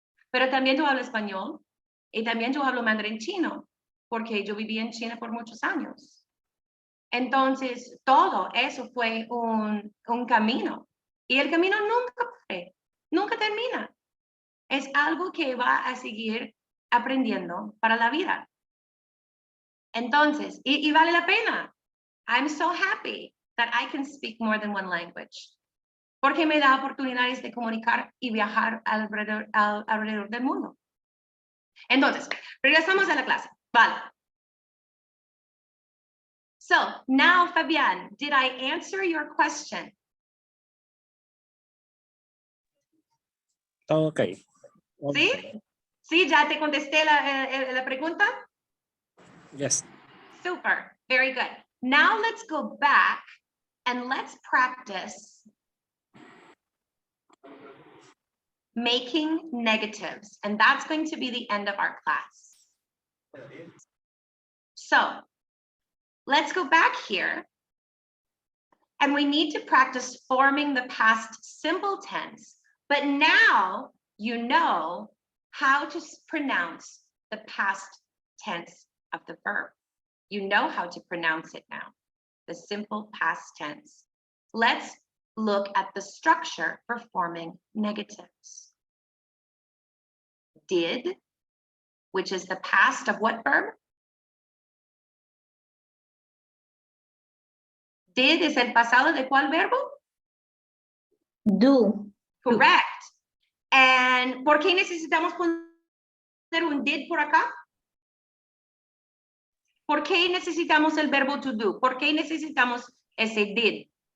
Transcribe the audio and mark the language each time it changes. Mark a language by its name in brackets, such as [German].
[Spanish] Pero también yo hablo español y también yo hablo mandarín chino, porque yo viví en China por muchos años. Entonces, todo eso fue un camino. Y el camino nunca termina. Es algo que va a seguir aprendiendo para la vida. Entonces, y vale la pena. [English] I'm so happy that I can speak more than one language. [Spanish] Porque me da oportunidades de comunicar y viajar alrededor del mundo. Entonces, regresamos a la clase. Vale. [English] So now, Fabian, did I answer your question? [Spanish] Todo ok. ¿Sí? ¿Sí? ¿Ya te contesté la pregunta? [English] Yes. Super. Very good. Now let's go back and let's practice making negatives. And that's going to be the end of our class. So let's go back here. And we need to practice forming the past simple tense. But now you know how to pronounce the past tense of the verb. You know how to pronounce it now, the simple past tense. Let's look at the structure for forming negatives. did, which is the past of what verb? [Spanish] Did es el pasado de cuál verbo? [English] Do. Correct. [Spanish] And ¿por qué necesitamos poner un did por acá? ¿Por qué necesitamos el verbo to do? ¿Por qué necesitamos ese did?